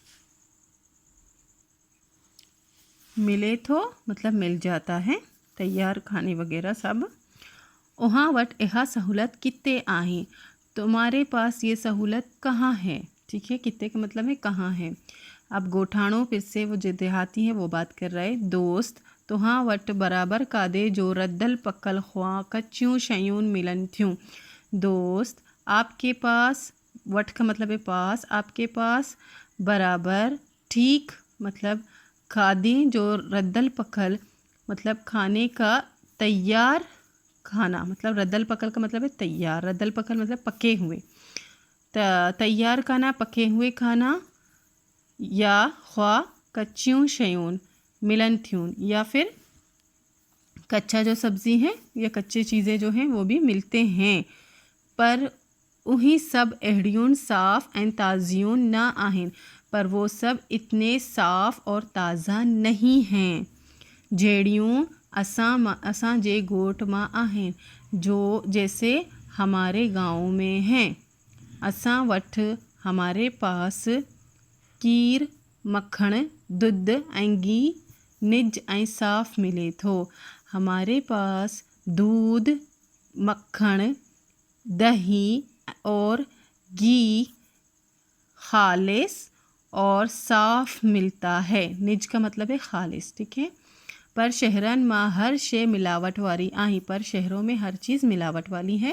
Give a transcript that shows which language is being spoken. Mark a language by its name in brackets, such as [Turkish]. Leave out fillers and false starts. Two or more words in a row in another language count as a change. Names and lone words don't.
[Hindi] मिले तो मतलब मिल जाता है, तैयार खाने वगैरह सब। [Sindhi] वहाँ वट यह सहूलत कित्ते आहें, [Hindi] तुम्हारे पास ये सहूलत कहाँ है, ठीक है, कित्ते का मतलब है कहाँ है। अब गोठाणों फिर से वो जो देहाती है वो बात कर रहे। [Sindhi] दोस्त, तो हाँ वट बराबर कादे जो रद्दल पकल ख्वा कच्चियूं शयूं मिलन थियूं। [Hindi] दोस्त आपके पास, वट का मतलब है पास, आपके पास बराबर ठीक मतलब [Sindhi] खादें जो रद्दल पकल [Hindi] मतलब खाने का तैयार खाना, मतलब [Sindhi] रद्दल पकल [Hindi] का मतलब है तैयार, [Sindhi] रद्दल पकल [Hindi] मतलब पके हुए, तैयार खाना, पके हुए खाना, [Sindhi] या ख्वा कच्चियूं शयून मिलन थ्यून, [Hindi] या फिर कच्चा जो सब्ज़ी है या कच्चे चीज़ें जो हैं वो भी मिलते हैं, [Sindhi] पर उही सब अहड़ियून साफ़ ऐं ताज़ियून ना आहिन, [Hindi] पर वो सब इतने साफ़ और ताज़ा नहीं हैं [Sindhi] जहिड़ियूं असां जे ॻोठ मां आहिनि, [Hindi] जो जैसे हमारे गांव में हैं। [Sindhi] असां वटि [Hindi] हमारे पास [Sindhi] कीर मक्खण दुध ऐं घी निज ऐं साफ़ मिले थो। [Hindi] हमारे पास दूध मक्खण दही और घी खालिस और साफ़ मिलता है। निज का मतलब है खालिस, ठीक है। [Sindhi] पर शहरन मां हर शे मिलावट वाली आही, [Hindi] पर शहरों में हर चीज़ मिलावट वाली है।